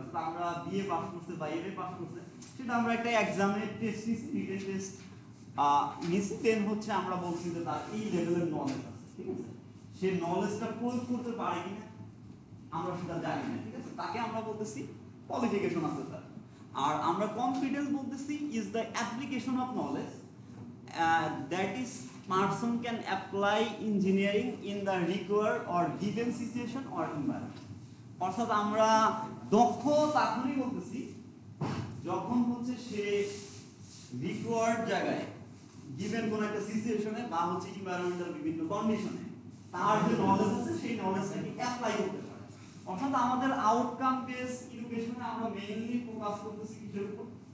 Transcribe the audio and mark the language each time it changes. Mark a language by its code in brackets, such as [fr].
[bn] অর্থাৎ আমরা BA pass করছে বা এমএ পাস করছে সেটা আমরা একটা এক্সামের টেস্ট নিচ্ছি, রিটেন টেস্ট নিচ্ছি, দেন হচ্ছে আমরা বলছি যে তার এই লেভেলের নলেজ আছে, ঠিক আছে। সে নলেজটা প্রয়োগ করতে পারে কিনা আমরা সেটা জানি না, ঠিক আছে, তাকে আমরা বলতেছি কোয়ালিফিকেশন আছে তার। আর আমরা কম্পিটেন্স বলতেছি [en] Is the application of knowledge that is person can apply engineering in the required or given situation or environment. [bn] অর্থাৎ আমরা দক্ষ তখনই বলতেছি যখন হচ্ছে সে রিকোয়ার্ড জায়গায় গিভেন কোন একটা সিচুয়েশনে বা হচ্ছে এনভায়রনমেন্টাল বিভিন্ন কন্ডিশনে তার যে নলেজ আছে সেই নলেজটাকে অ্যাপ্লাই করতে পারে। অর্থাৎ আমাদের আউটকাম বেস এডুকেশনে আমরা মেইনলি ফোকাস করতেছি কিসের উপর?